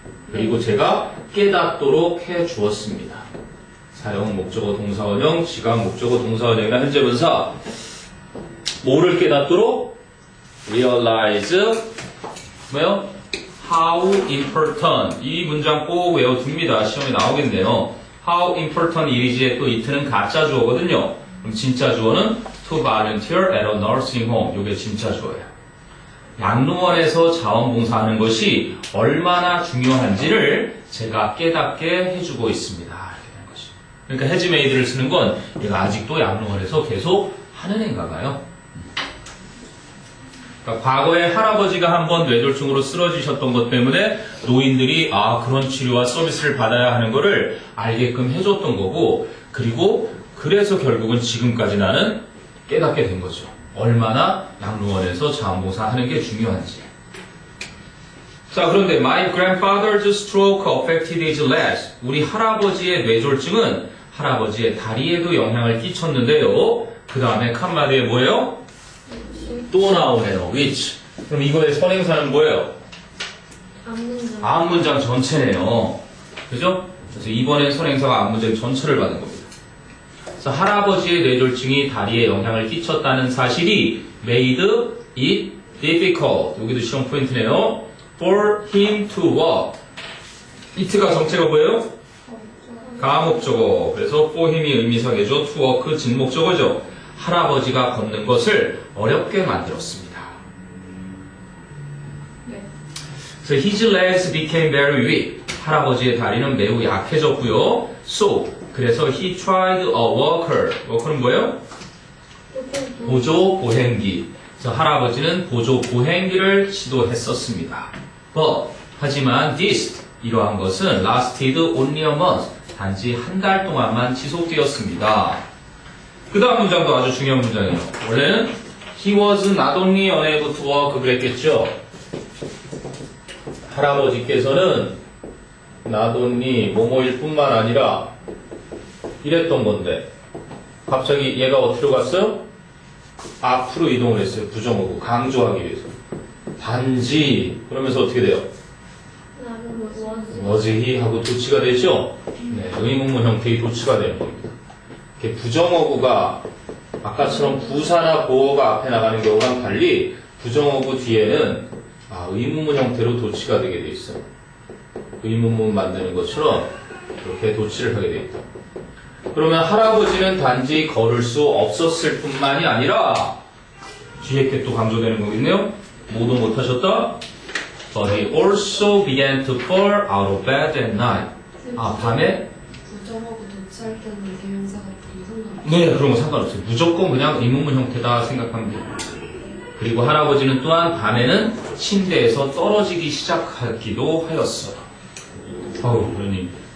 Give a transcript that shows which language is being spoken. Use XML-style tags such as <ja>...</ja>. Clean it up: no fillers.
<ko>그리고 제가 깨닫도록 해 주었습니다. 사용 목적어 동사 원형, 지각 목적어 동사 원형이나 현재 분사. 뭐를 깨닫도록? realize 뭐요?</ko> <en>how important.</en> <ko>이 문장 꼭 외워둡니다. 시험에 나오겠네요.</ko> <en>how important</en> <ko>일이지에 또 이트는 가짜 주어거든요. 그럼 진짜 주어는</ko> <en>to volunteer at a nursing home.</en> <ko>이게 진짜 주어예요. 양로원에서 자원봉사하는 것이 얼마나 중요한지를 제가 깨닫게 해주고 있습니다. 이렇게 되는 것이죠. 그러니까</ko> <en>has made</en> <ko>를 쓰는 건 얘가 아직도 양로원에서 계속 하는 애인가 봐요. 그러니까 과거에 할아버지가 한번 뇌졸중으로 쓰러지셨던 것 때문에 노인들이 그런 치료와 서비스를 받아야 하는 거를 알게끔 해줬던 거고, 그리고 그래서 결국은 지금까지 나는 깨닫게 된 거죠. 얼마나 양로원에서 자원봉사하는 게 중요한지. 자, 그런데</ko> <en>my grandfather's stroke affected his legs.</en> <ko>우리 할아버지의 뇌졸중은 할아버지의 다리에도 영향을 끼쳤는데요. 그 다음에 칸마디에 뭐예요? 또 나오네요. which. 그럼 이거의 선행사는 뭐예요? 앞문장. 앞문장 전체네요. 그죠? 그래서 이번엔 선행사가 앞문장 전체를 받은 겁니다. 그래서 할아버지의 뇌졸중이 다리에 영향을 끼쳤다는 사실이</ko> <en>made it difficult.</en> <ko>여기도 시험 포인트네요.</ko> <en>for him to walk.</en> <ko>it가 정체가 뭐예요? 가목적어. 그래서 for him이 의미사계죠. to walk 진목적어죠. 할아버지가 걷는 것을 어렵게 만들었습니다. 네.</ko> <en>So his legs became very weak.</en> <ko>할아버지의 다리는 매우 약해졌고요.</ko> <en>So</en> <ko>그래서</ko> <en>he tried a walker.</en> <ko>walker는 뭐예요? 보조 보행기. 그래서 할아버지는 보조 보행기를 시도했었습니다.</ko> <en>But</en> <ko>하지만</ko> <en>this</en> <ko>이러한 것은</ko> <en>lasted only a month.</en> <ko>단지 한 달 동안만 지속되었습니다. 그 다음 문장도 아주 중요한 문장이에요. 원래는</ko> <en>he was not only unable to walk</en> <ko>그랬겠죠. 할아버지께서는 not only 뭐뭐일 뿐만 아니라 이랬던 건데 갑자기 얘가 어디로 갔어요? 앞으로 이동을 했어요. 부정어고 강조하기 위해서. 단지 그러면서 어떻게 돼요? 나는</ko> <en>was he</en> <ko>하고 도치가 되죠? 네, 의문문 형태의 도치가 되는 겁니다. 이렇게 부정어구가 아까처럼 부사나 보어가 앞에 나가는 경우랑 달리 부정어구 뒤에는 의문문 형태로 도치가 되게 돼 있어요. 의문문 만드는 것처럼 이렇게 도치를 하게 돼 있다. 그러면 할아버지는 단지 걸을 수 없었을 뿐만이 아니라 뒤에 게 또 강조되는 거겠네요. 모두 못하셨다.</ko> <en>But he also began to fall out of bed at night.</en> <ko>밤에? 부정하고 도치할 때는 대명사가 상관없어요. 네, 그런 거 상관없어요. 무조건 그냥 의문문 형태다 생각하면 돼요. 그리고 할아버지는 또한 밤에는 침대에서 떨어지기 시작하기도 하였어. 아우, 그러니.</ko>